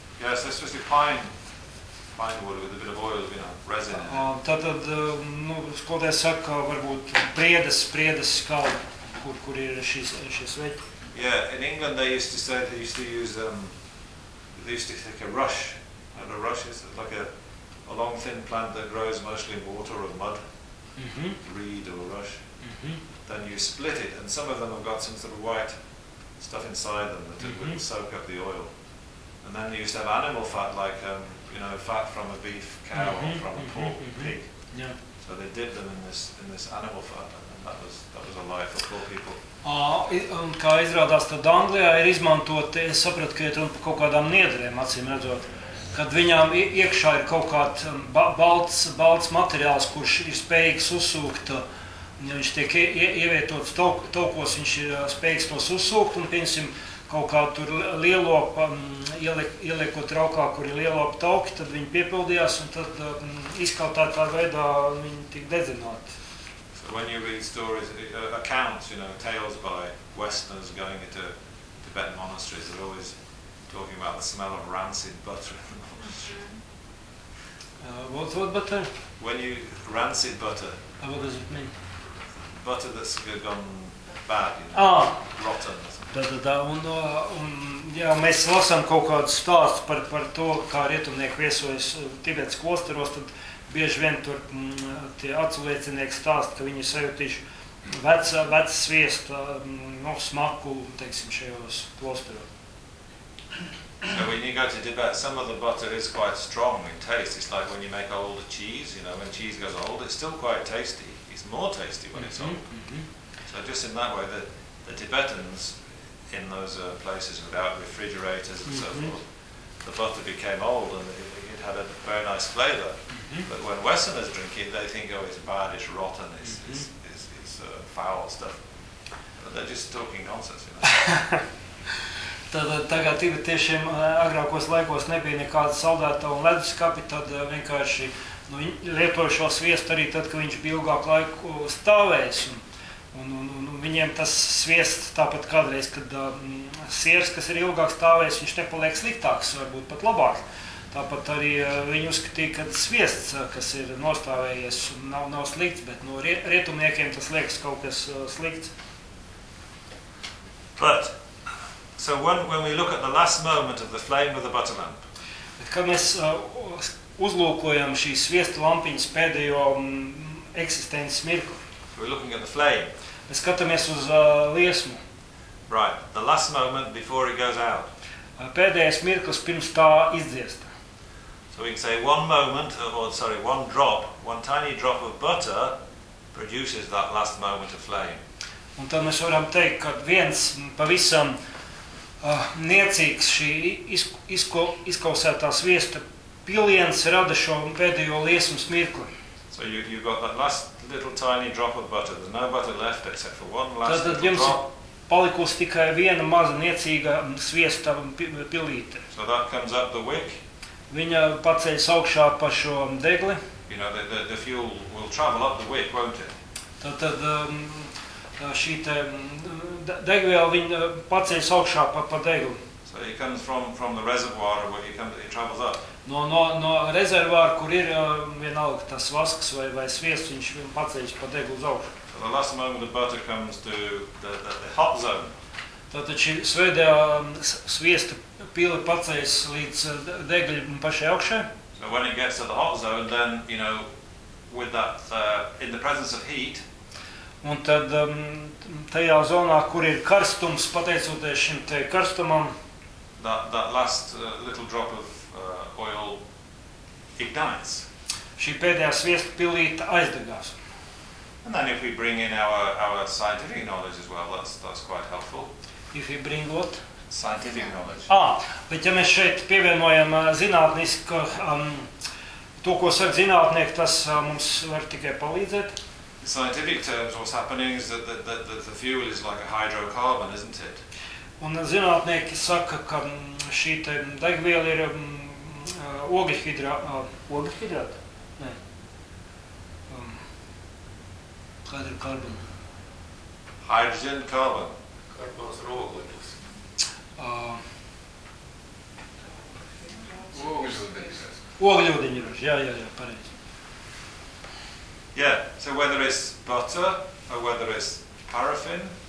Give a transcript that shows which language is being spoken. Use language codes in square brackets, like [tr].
[en] Yes, especially pine wood with a bit of oil, you know. [lv] Tātad, nu, skolotē saka, varbūt priedes skala, kur ir šis veķi. [en] Yeah, in England they used to say they used to use, they used to take a rush, and a rush is like a long thin plant that grows mostly in water or mud, reed or rush. Then you split it, and some of them have got some sort of white stuff inside them that would soak up the oil. And then they used to have animal fat like, you know, fat from a beef cow or from a pork pig. Yeah. So they dipped them in this animal fat, and that was a life for poor people. [lv] Un kā izrādās, tad Anglijā ir izmantoti, es sapratu, ka ir kaut kādām niedriem, acīm redzot, kad viņām iekšā ir kaut kāds balts materiāls, kurš ir spējīgs uzsūkt, ja viņš tiek ievietots taukos, viņš ir spējīgs tos uzsūkt, un, piemēram, kaut kā tur lielopa, ieliekot raukā, kur ir lielopa tauki, tad viņi piepildījās, un tad izkautētā veidā viņi tika dedzināti. [en] So when you read stories, accounts, you know, tales by Westerners going into Tibetan monasteries, they're always talking about the smell of rancid butter in the monastery. What butter? When you, rancid butter. What does it mean? Butter that's gone bad, you know, rotten. [lv] Tad, un jā, mēs lasām kaut kādu stāstu par to, kā rietumnieki viesojas Tibetas klosteros, tad bieži vien tur tie atsliecinieki stāsta, ka viņi sajūtīši veca sviesta, no smaku, teiksim, šajos klosteros. [en] So when you go to Tibet, some of the butter is quite strong in taste. It's like when you make old cheese, you know, when cheese goes old, it's still quite tasty. It's more tasty when it's old. So just in that way, the Tibetans, in those places without refrigerators and so forth, the butter became old and it had a very nice flavor. But when Westerners drink it, they think, oh, it's bad, it's rotten, it's foul stuff. But they're just talking nonsense, you know. [lv] Tagad tibetiešiem agrākos laikos nebija nekāda saldēta un leduskapi, tad vienkārši lietoja šo sviestu arī tad, ka viņš bija ilgāk laiku stāvējis. Un viņiem tas sviest tāpat kādreiz, kad siers, kas ir ilgāk stāvējis, viņš nepaliek sliktāks, varbūt pat labāks. Tāpat arī viņi uzskatīja, ka sviests, kas ir nostāvējies, nav slikts, bet no rietumniekiem tas liekas kaut kas slikts. [en] But, so when we look at the last moment of the flame of the butter lamp, [lv] bet, kad mēs uzlūkojam šī sviesta lampiņas pēdējo eksistences mirku, [en] we're looking at the flame. [lv] Mēs skatāmies uz liesmu. [en] Right, the last moment before it goes out. [lv] Pēdējais mirklis pirms tā izdziest. [en] So we can say one tiny drop of butter produces that last moment of flame. [lv] Un tad mēs varam teikt, ka viens pavisam niecīgs šī izkausētā sviesta piliens rada šo pēdējo liesmas mirkli. [en] So you got that last little tiny drop of butter. There's no butter left except for one last little drop. [lv] Palikusi tikai viena maza niecīga sviesta pilīte. [en] So that comes up the wick. [lv] Viņa paceļ augšā pa šo degli. [en] You know, the fuel will travel up the wick, won't it? [lv] Tad šī te degviela viņa paceļ augšā pa degli. [en] So it comes from the reservoir where it travels up. [lv] No rezervāra, kur ir vienalga tas vasks vai sviests, viņš paceļ pa degli uz augšu. [en] So the last moment the butter comes to the hot zone. [lv] Tātad šī svētā sviesta pila paceļas līdz degļa pašai augšai. [en] So when it gets to the hot zone, then, you know, with that, in the presence of heat. [lv] Un tad tajā zonā, kur ir karstums, pateicoties šim te karstumam. [en] That last little drop of oil ignites. [lv] Šī pēdējā sviesta pilīte aizdegās. [en] And then if we bring in our scientific knowledge as well, that's quite helpful. If we bring what? Scientific knowledge. [lv] Bet ja mēs šeit pievienojam zinātnisku, to, ko saka zinātnieki, tas mums var tikai palīdzēt. [en] In scientific terms, what's happening is that the fuel is like a hydrocarbon, isn't it? [lv] Un zinātnieki saka, ka šī te degviela ir ogļhidrāta? Nē. Kāda ir karbon? [en] Hydrogen, carbon. [lv] Karbons ir ogleklis. Ogļūdeņraža, jā, pareizi. [en] Yeah, so whether it's butter or whether it's paraffin.